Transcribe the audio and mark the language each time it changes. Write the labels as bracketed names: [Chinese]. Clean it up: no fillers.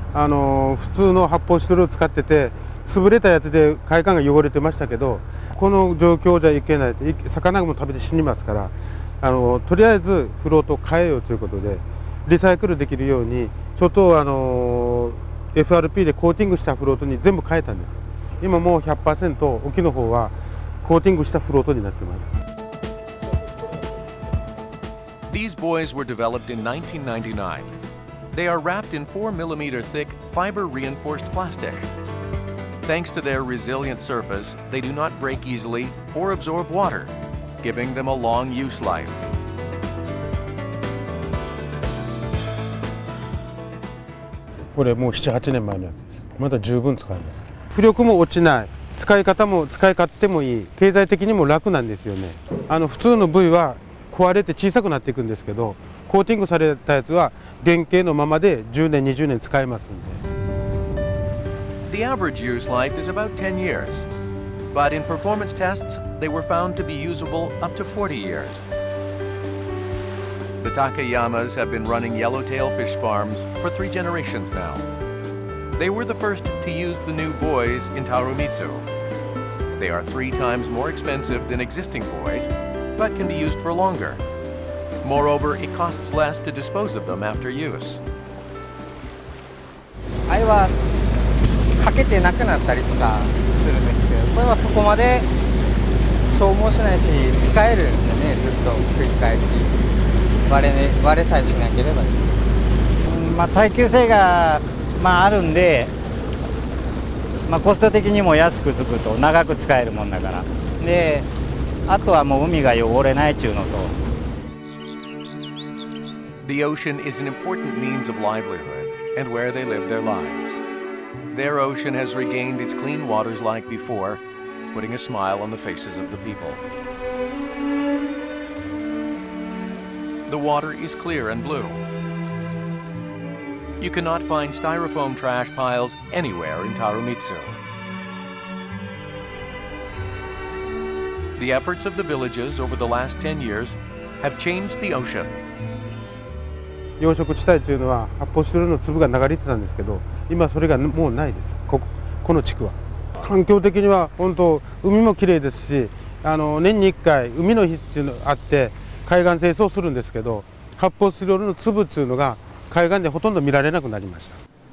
[Japanese] 普通の発泡スチロールを使ってて潰れたやつで海岸が汚れてましたけど、この状況じゃいけない、魚も食べて死にますから、とりあえずフロートを変えようということでリサイクルできるようにちょっとFRP でコーティングしたフロートに全部変えたんです。今もう 100% 沖の方はコーティングしたフロートになってます。 [English] These buoys were developed in 1999. They are wrapped in 4mm thick fiber-reinforced plastic. Thanks to their resilient surface, they do not break easily or absorb water, giving them a long use life. [Japanese] これもう7、8年前のやつです。まだ十分使えます。浮力も落ちない、使い方も使い勝手もいい、経済的にも楽なんですよね。普通の部位は壊れて小さくなっていくんですけど、コーティングされたやつは原型のままで10年、20年使えますん [English] で。The average use life is about 10 years, but in performance tests, they were found to be usable up to 40 years. The Takayamas have been running yellowtail fish farms for 3 generations now. They were the first to use the new buoys in Tarumitsu. They are 3 times more expensive than existing buoys, but can be used for longer. Moreover, it costs less to dispose of them after use. [Japanese] あれはかけてなくなったりとかするんですけど、これはそこまで消耗しないし使えるんですよね。ずっと繰り返し割れさえしなければですね。耐久性があるんで、コスト的にも安くつくと長く使えるもんだから。で、あとはもう海が汚れないっていうのと。 [English] The ocean is an important means of livelihood and where they live their lives. Their ocean has regained its clean waters like before, putting a smile on the faces of the people. The water is clear and blue. You cannot find styrofoam trash piles anywhere in Tarumitsu. The efforts of the villages over the last 10 years have changed the ocean. [Japanese] 養殖地帯というのは発泡スチロールの粒が流れてたんですけど、今それがもうないです。この地区は環境的には本当海もきれいですし、年に1回海の日っていうのがあって海岸清掃するんですけど、発泡スチロールの粒っていうのが海岸でほとんど見られなくなりました。